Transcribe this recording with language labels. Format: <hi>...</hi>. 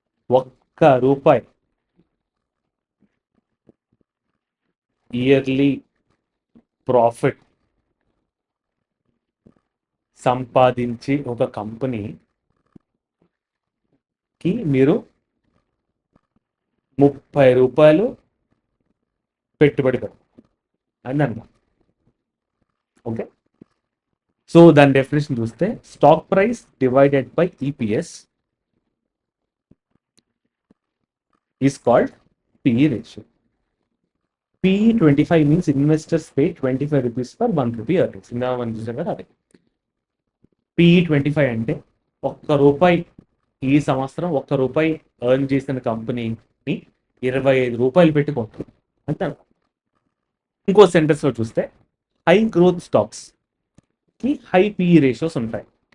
<te>ఒక్క రూపాయి yearly profit సంపాదించి ఒక కంపెనీకి మీరు 30 రూపాయలు పెట్టుబడి పెట్టాలి అని అన్నమాట.</te> <en>okay, so</en> <te>దాని డెఫినేషన్ చూస్తే</te> <en>Stock price divided by EPS is called PE ratio. PE 25 means investors pay 25 rupees for 1 rupee earnings.</en> <te>ఇందా మనం చూసాం కదా అదే. PE 25 అంటే ఒక్క రూపాయి ఈ సంవత్సరం ₹1 ఎర్న్ చేసిన కంపెనీని ₹25 పెట్టి కొంటుంది అంతే. ఇంకో సెంటెన్స్లో చూస్తే హై గ్రోత్ స్టాక్స్ కి హై పిఈ రేషియోస్ ఉంటాయి.</te>